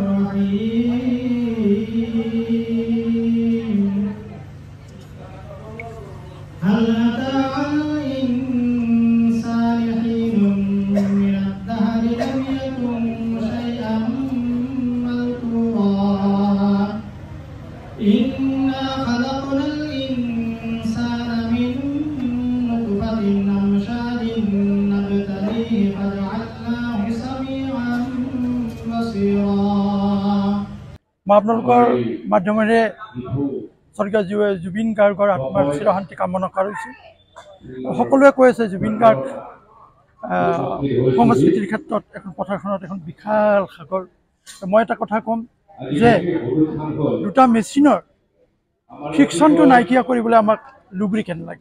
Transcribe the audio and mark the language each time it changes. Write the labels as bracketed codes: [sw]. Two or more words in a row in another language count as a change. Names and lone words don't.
[ar] الرحيم هل أتى على الإنسان حين من الدهر لم يكن شيئا مذكورا إنا خلقنا الإنسان من نطفة أمشاج نبتليه فجعلناه سميعا بصيرا। [as] মই আপোনালোকৰ মাধ্যমেৰে স্বৰ্গীয় জুবিন গাৰ্গৰ আত্মাৰ চিৰশান্তি কামনা কৰিছোঁ। সকলোৱে কৈ আছে জুবিন গাৰ্গ সংস্কৃতিৰ ক্ষেত্ৰত এখন পথাৰখনত এখন বিশাল সাগৰ। মই এটা কথা ক'ম যে দুটা মেচিনৰ ফিকশ্যনটো নাইকিয়া কৰিবলৈ আমাক লুব্ৰিকেণ্ট লাগে।